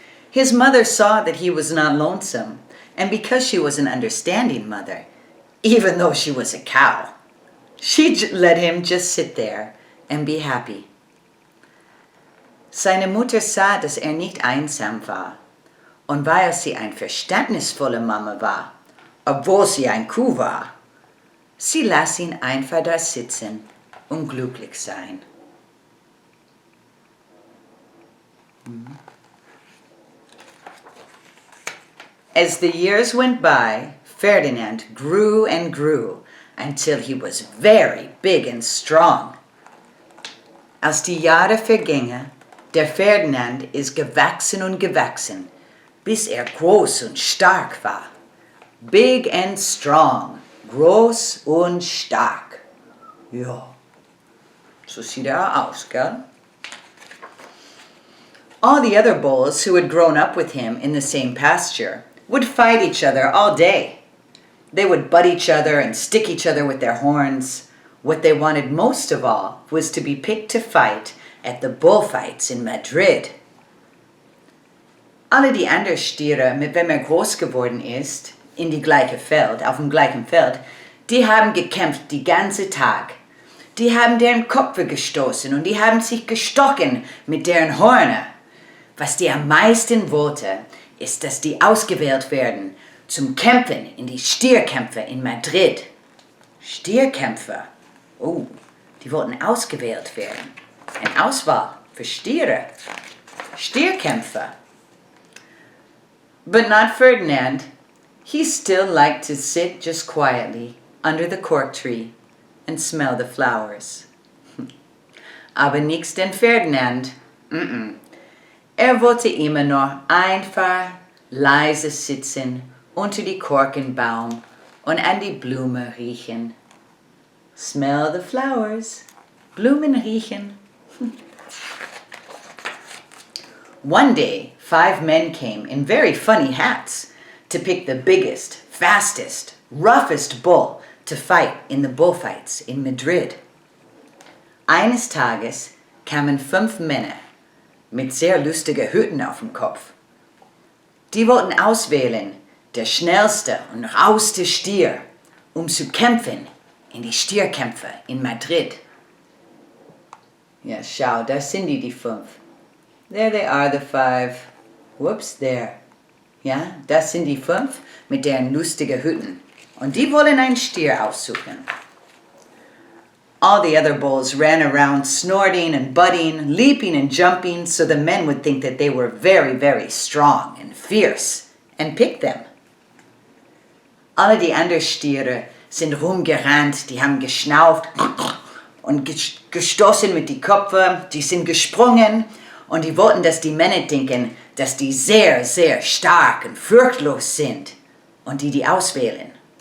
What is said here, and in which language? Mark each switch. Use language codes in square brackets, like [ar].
[en] His mother saw that he was not lonesome, and because she was an understanding mother, even though she was a cow, she let him just sit there and be happy. [de] Seine Mutter sah, dass nicht einsam war. Und weil sie eine verständnisvolle Mama war, obwohl sie ein Kuh war, sie las ihn einfach da sitzen und glücklich sein. [en] As the years went by, Ferdinand grew and grew until he was very big and strong. [de] Als die Jahre vergingen, der Ferdinand ist gewachsen und gewachsen, bis groß und stark war. [en] big and strong, [de] groß und stark. Ja, so sieht aus, gell? [en] All the other bulls who had grown up with him in the same pasture would fight each other all day. They would butt each other and stick each other with their horns. What they wanted most of all was to be picked to fight at the bullfights in Madrid. [de] Alle die anderen Stiere, mit wem groß geworden ist, auf dem gleichen Feld, die haben gekämpft die ganze Tag. Die haben deren Köpfe gestoßen und die haben sich gestochen mit deren Hörner. Was die am meisten wollte, ist, dass die ausgewählt werden zum Kämpfen in die Stierkämpfe in Madrid. Stierkämpfer? Oh, die wollten ausgewählt werden. Eine Auswahl für Stiere. Stierkämpfer. [en] But not Ferdinand. He still liked to sit just quietly under the cork tree and smell the flowers. [de] Aber nix den Ferdinand. Wollte immer nur einfach leise sitzen unter die Korkenbaum und an die Blume riechen. [en] Smell the flowers. [de] Blumen riechen. [en] One day, 5 men came in very funny hats to pick the biggest, fastest, roughest bull to fight in the bullfights in Madrid. [de] Eines Tages kamen 5 Männer mit sehr lustigen Hüten auf dem Kopf. Die wollten auswählen, der schnellste und rauste Stier, zu kämpfen in die Stierkämpfe in Madrid. Ja, schau, da sind die 5. [en] There they are, the 5. Whoops, there. [de] Ja, das sind die 5 mit deren lustigen Hüten. Und die wollen einen Stier aussuchen. [en] All the other bulls ran around snorting and butting, leaping and jumping, so the men would think that they were very, very strong and fierce, and pick them. [de] Alle die anderen Stiere sind rumgerannt, die haben geschnauft und gestoßen mit die Köpfe, die sind gesprungen und die wollten, dass die Männer denken, dass die sehr, sehr stark und furchtlos sind und die auswählen.